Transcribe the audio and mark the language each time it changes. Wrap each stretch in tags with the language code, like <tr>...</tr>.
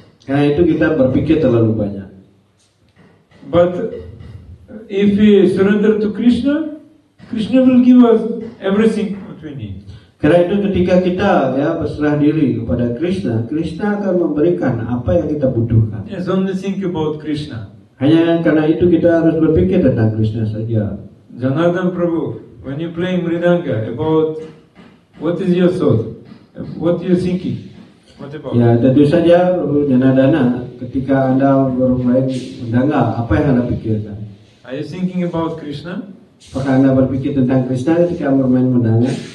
<id>Karena itu kita berpikir terlalu banyak.</id> <en>But if we surrender to Krishna, Krishna will give us everything what we need.</en> <id>Karena itu ketika kita ya berserah diri kepada Krishna, Krishna akan memberikan apa yang kita butuhkan.</id> <en>Yes, only think about Krishna.</en> <id>Hanya karena itu kita harus berpikir tentang Krishna saja.</id> <en>Janardhan Prabhu, when you play mridanga, about what is your thought? What you thinking? What about?</en> <id>Ya, tentu saja Prabhu Janardana, ketika Anda bermain mridanga, apa yang Anda pikirkan?</id> <en>Are you thinking about Krishna?</en> <id>Apakah Anda berpikir tentang Krishna ketika bermain mridanga?</id>